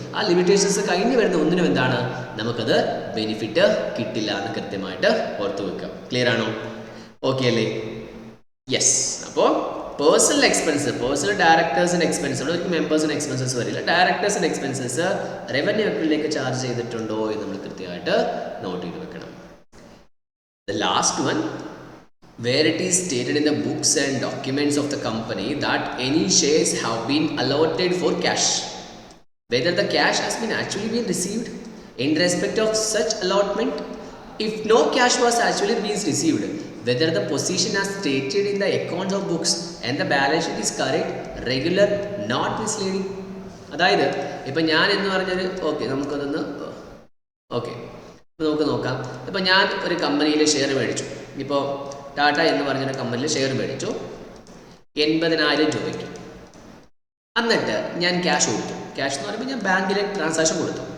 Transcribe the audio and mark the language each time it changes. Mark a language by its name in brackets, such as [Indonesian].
[Malayalam] ആ ലിമിറ്റേഷൻസ് കഴിഞ്ഞ് വരുന്ന ഒന്നിനും എന്താണ് നമുക്കത് ബെനിഫിറ്റ് കിട്ടില്ല എന്ന് കൃത്യമായിട്ട് ഓർത്ത് വെക്കുക. ക്ലിയർ ആണോ? ഓക്കെ അല്ലേ? യെസ്. അപ്പോൾ പേഴ്സണൽ എക്സ്പെൻസ്, പേഴ്സണൽ ഡയറക്ടേഴ്സിൻ്റെ എക്സ്പെൻസ്, അവിടെ ഒരു മെമ്പേഴ്സിൻ്റെ എക്സ്പെൻസസ് വരില്ല. ഡയറക്ടേഴ്സിൻ്റെ എക്സ്പെൻസസ് റവന്യൂ അക്കൗണ്ടിലേക്ക് ചാർജ് ചെയ്തിട്ടുണ്ടോ എന്ന് നമ്മൾ കൃത്യമായിട്ട് നോട്ട് ചെയ്ത് വെക്കണം. [English] The last one, where it is stated in the books and documents of the company that any shares have been allotted for cash, whether the cash has been actually been received in respect of such allotment. If no cash was actually being received, whether the position as stated in the accounts of books and the balance sheet is correct, regular, not misleading. [Malayalam] അതായത് ഇപ്പം ഞാൻ എന്ന് പറഞ്ഞത് okay, നമുക്കതൊന്ന് okay നമുക്ക് നോക്കാം. ഇപ്പോൾ ഞാൻ ഒരു കമ്പനിയിൽ ഷെയർ മേടിച്ചു, ഇപ്പോൾ ടാറ്റ എന്ന് പറഞ്ഞൊരു കമ്പനിയിൽ ഷെയർ മേടിച്ചു 80,000 രൂപയ്ക്ക്. എന്നിട്ട് ഞാൻ ക്യാഷ് കൊടുത്തു. ക്യാഷ് എന്ന് പറയുമ്പോൾ ഞാൻ ബാങ്കിൽ ട്രാൻസാക്ഷൻ കൊടുത്തു.